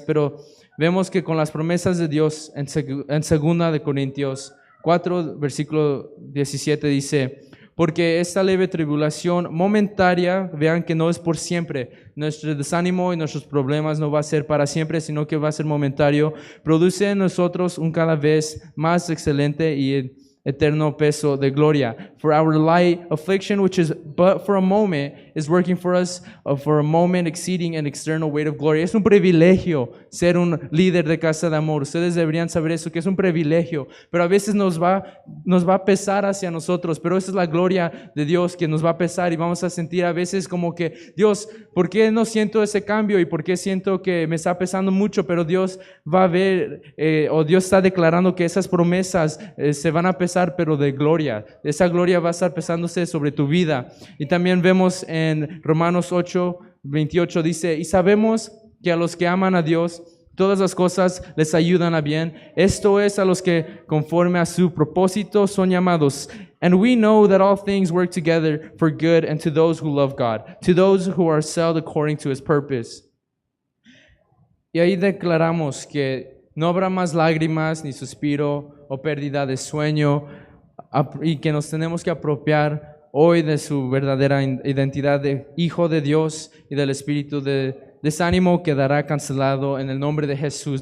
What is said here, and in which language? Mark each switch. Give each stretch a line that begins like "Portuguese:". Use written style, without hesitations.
Spanish: Pero vemos que con las promesas de Dios en 2 Corintios 4, versículo 17 dice, porque esta leve tribulación momentaria, vean que no es por siempre, nuestro desánimo y nuestros problemas no va a ser para siempre, sino que va a ser momentario, produce en nosotros un cada vez más excelente y eterno peso de gloria.
English: For our light affliction, which is but for a moment, is working for us for a moment exceeding an external weight of glory.
Spanish: Es un privilegio ser un líder de Casa de Amor. Ustedes deberían saber eso, que es un privilegio, pero a veces nos va a pesar hacia nosotros, pero esa es la gloria de Dios, que nos va a pesar y vamos a sentir a veces como que, Dios, ¿por qué no siento ese cambio? ¿Y por qué siento que me está pesando mucho? Pero Dios va a ver, o Dios está declarando que esas promesas se van a pesar, pero de gloria. Esa gloria va a estar pesándose sobre tu vida. Y también vemos en Romanos 8, 28 dice, y sabemos que a los que aman a Dios, todas las cosas les ayudan a bien. Esto es, a los que conforme a su propósito son llamados.
English: And we know that all things work together for good and to those who love God, to those who are called according to His purpose.
Spanish: Y ahí declaramos que no habrá más lágrimas, ni suspiro o pérdida de sueño, y que nos tenemos que apropiar hoy de su verdadera identidad de hijo de Dios y del espíritu de desánimo quedará cancelado en el nombre de Jesús.